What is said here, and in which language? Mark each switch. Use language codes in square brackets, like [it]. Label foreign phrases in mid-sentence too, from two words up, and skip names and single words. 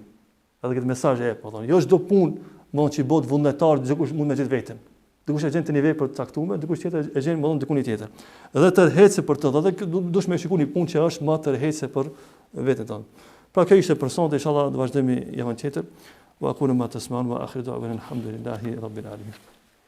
[sq] Edhe këtë mesazh e po thonë, jo çdo punë mund që i bëhet vullnetar, dikush mund me gjet veten. Dikush e gjen te një vepër të caktuar, dikush tjetër e gjen domthon diku tjetër. Edhe tërheqse për të, edhe dush me shikoni punë që është më tërheqse për veten tonë. Pra kjo ishte për sonte, inshallah do vazhdojmë javën tjetër. [ar] وأقول ما تسمعون وآخر دعوانا الحمد لله رب العالمين.